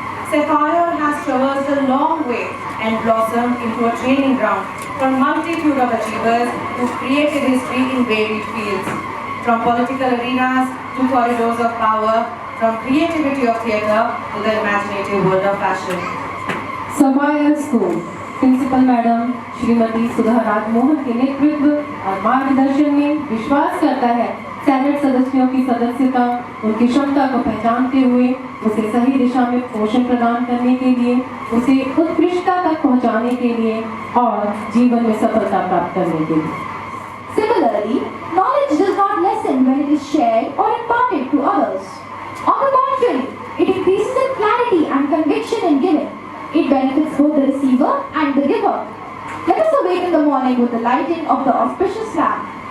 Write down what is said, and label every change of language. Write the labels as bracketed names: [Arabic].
[English] Sapphire has traversed a long way and blossomed into a training ground for a multitude of achievers who created history in varied fields. From political arenas to corridors of power, from creativity of theatre to the imaginative world of fashion. [Hindi] Sapphire School principal madam Shrimati सुधा राजमोहन के नेतृत्व और मार्गदर्शन में विश्वास करता है senate सदस्यों की सदस्यता उनकी क्षमता को पहचानते हुए उसे सही दिशा में पोषण प्रदान करने के लिए, उसे उत्कृष्टता तक पहुंचाने के लिए और जीवन में सफलता प्राप्त करने के लिए। [English] Similarly, knowledge does not lessen when it is shared or imparted to others. On the contrary, it increases in clarity and conviction in giving. It benefits both the receiver and the giver. Let us awaken the morning with the lighting of the auspicious lamp.